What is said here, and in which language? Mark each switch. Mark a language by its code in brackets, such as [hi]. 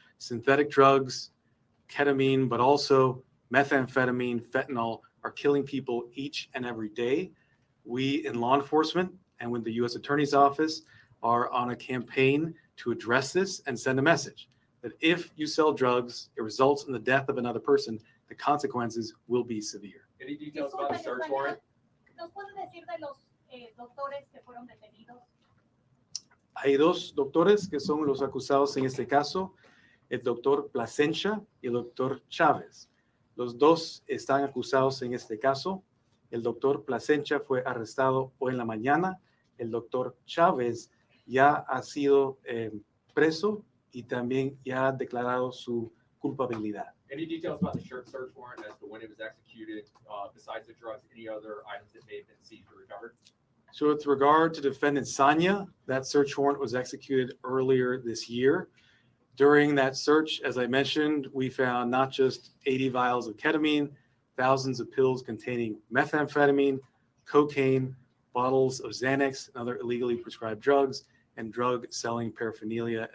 [en] Synthetic drugs, ketamine, but also methamphetamine, fentanyl, are killing people each and every day. We in law enforcement and with the U.S. Attorney's Office are on a campaign to address this and send a message that if you sell drugs, it results in the death of another person, the consequences will be severe. Any details about the search warrant? [es] ¿Nos puede decir de los doctores que fueron detenidos? Hay 2 doctores que son los acusados en este caso, el doctor Plasencia y el doctor Chávez. Los 2 están acusados en este caso. El doctor Plasencia fue arrestado hoy en la mañana. El doctor Chávez ya ha sido preso y también ya ha declarado su culpabilidad. [en] Any details about the search warrant as to when it was executed, besides the drugs, any other items that may have been seized or recovered? So with regard to defendant Sangha, that search warrant was executed earlier this year. During that search, as I mentioned, we found not just 80 vials of ketamine, thousands of pills containing methamphetamine, cocaine, bottles of Xanax, and other illegally prescribed drugs, and drug-selling paraphernalia.